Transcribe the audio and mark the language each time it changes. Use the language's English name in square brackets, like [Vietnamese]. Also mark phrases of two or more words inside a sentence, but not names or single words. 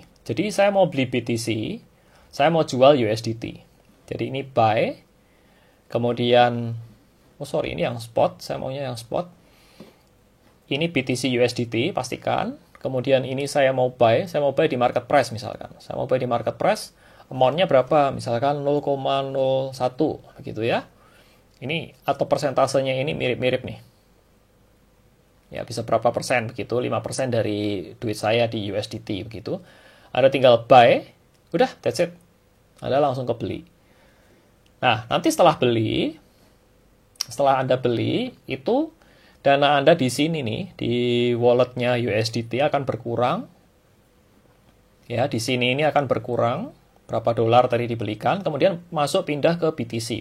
[Indonesian] Jadi saya mau beli BTC, saya mau jual USDT. Jadi ini buy, kemudian, ini yang spot, saya maunya yang spot. Ini BTC USDT, pastikan. Kemudian ini saya mau buy di [English] market price [Indonesian] misalkan. Saya mau buy di [English] market price, [Indonesian] amount-nya berapa? Misalkan 0,01, begitu ya. Ini atau persentasenya ini mirip-mirip nih. Ya, bisa berapa persen begitu, 5% dari duit saya di USDT begitu. Anda tinggal buy, udah, [English] that's it. [Indonesian] Anda langsung ke beli. Nah, nanti setelah Anda beli, itu dana Anda di sini nih, di walletnya USDT akan berkurang. Ya, di sini ini akan berkurang, berapa dolar tadi dibelikan, kemudian pindah ke BTC.